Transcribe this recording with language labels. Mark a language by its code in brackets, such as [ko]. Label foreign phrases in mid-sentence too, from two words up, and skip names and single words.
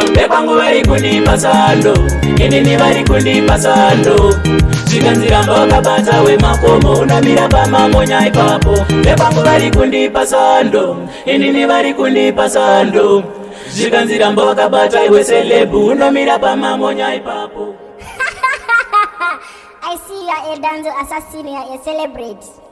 [sn] Vepangu vari kundipa sando, inini vari kundipa sando. Zvikanzi ramba wakabata wemakomo, unomira pamamonya ipapo. Vepangu vari kundipa sando, inini vari kundipa sando. Zvikanzi ramba wakabata iwe selebhu, unomira pamamonya ipapo. [en] I see you are a danzo assassin, you are a celebrity.